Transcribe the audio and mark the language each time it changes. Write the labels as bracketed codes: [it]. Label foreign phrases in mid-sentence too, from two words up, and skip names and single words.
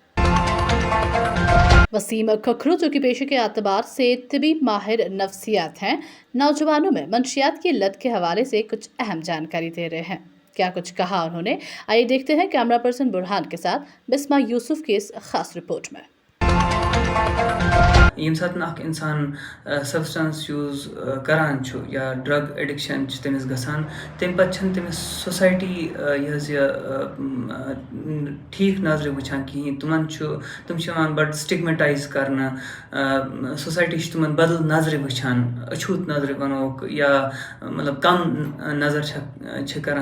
[ur] وسیم کھکھرو، جو کہ پیشے کے اعتبار سے طبی ماہر نفسیات ہیں، نوجوانوں میں منشیات کی لت کے حوالے سے کچھ اہم جانکاری دے رہے ہیں. کیا کچھ کہا انہوں نے، آئیے دیکھتے ہیں کیمرہ پرسن برہان کے ساتھ بسمہ یوسف کی اس خاص رپورٹ میں. [ks] یم ساتن اخ انسان [en] substance use [ks] کران چھُ یا [en] drug addiction [ks] چھُ تٔمِس گژھان تمہِ پتہٕ چھنہٕ تٔمِس سوسایٹی یہ ٹھیٖک نظرِ وٕچھان کِہیٖنۍ تِمن تِم چھِ یِوان بڑٕ سٹِگمیٹایز کرنہٕ سوسایٹی چھِ تِمن بدل نظرِ وٕچھان اچھوٗت نظرِ ونوکھ یا مطلب کم نظر چھِ کران